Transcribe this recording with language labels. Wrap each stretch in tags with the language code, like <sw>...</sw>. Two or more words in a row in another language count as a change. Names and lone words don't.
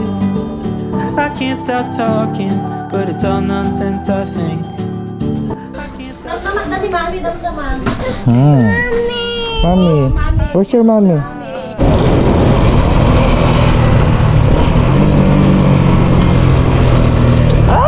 <en>I can't stop talking, but it's all nonsense, I think. I can't stop. Damdaman, dati mami, damdaman. Mommy. Where's your mommy? Ay!</en>